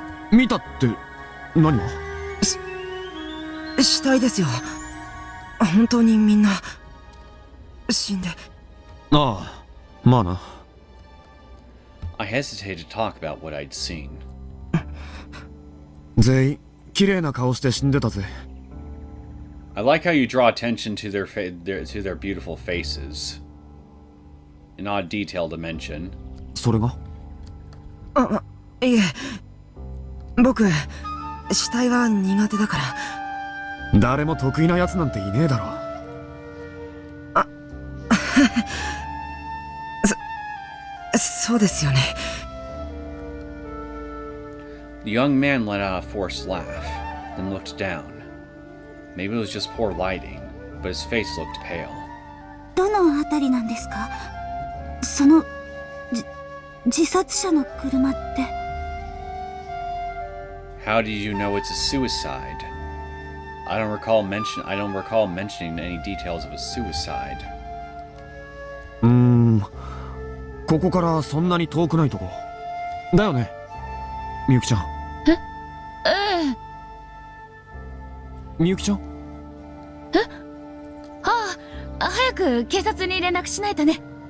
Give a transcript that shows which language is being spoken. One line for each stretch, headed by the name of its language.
Japanese: 見たって何が？死体ですよ。本当にみんな死んで。ああ、まあな。
English: I hesitated to talk about what I'd seen.
Japanese: 全員綺麗な顔して死んでたぜ。
English: I like how you draw attention to their beautiful faces. An odd detail to mention.
Japanese: それが？いえ、僕死体は苦手だから。誰も得意なやつなんていねえだろ。そうですよね。
English: The young man let out a forced laugh, then looked down. Maybe it was just poor lighting, but his face looked pale.
Japanese: どのあたりなんですか？その自殺者の車って。
English: How did you know it's a suicide? I don't recall mentioning any details of a suicide.
Japanese: ここからそんなに遠くないとこだよね、みゆきちゃん。みゆきちゃん？早く警察に連絡しないとね。